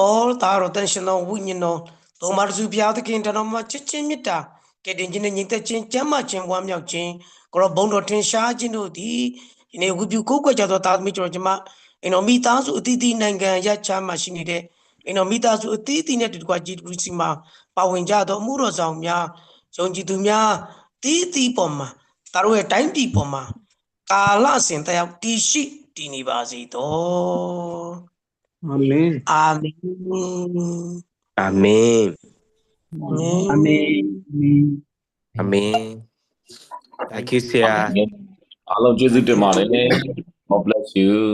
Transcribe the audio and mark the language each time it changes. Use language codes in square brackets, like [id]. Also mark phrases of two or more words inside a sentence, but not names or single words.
[my] တော်သားတော်တန်ရှင်တော်ဝိညာဉ်တော်သုံးပါးစုဘုရားသခင်တော်မှာချစ်ချင်းမေတ္တာကဲတင်ခြင်းနဲ့ညီသက်ချင်းကျမ်းမာခြင်းဝမ်းမြောက်ခြင်းကိုရောဘုံတော်ထင်ရှားခြင်းတို့သည်ဒီနေ့ဝိပုကိုးကွယ်ကြသောသားသမီးကျွန်တော်ကျမအိမ်တော်မိသားစုအသီးသီးနိုင်ငံရချမ်းမှရှိနေတဲ့အိမ်တော်မိသားစုအသီးသီးနဲ့တူတကွာကြည်တူစီမှာပါဝင်ကြသောအမှုတော်ဆောင်များယုံကြည်သူများသီးသီးပေါ်မှာသားတို့ရဲ့တိုင်းပြည်ပေါ်မှာကာလစဉ်တရားတည်ရှိတည်နေပါစေသော [en] Amen. Amen. Amen. Amen. Amen. Thank you, sir. [my] အားလုံးကျေးဇူးတင်ပါတယ် [en] God bless you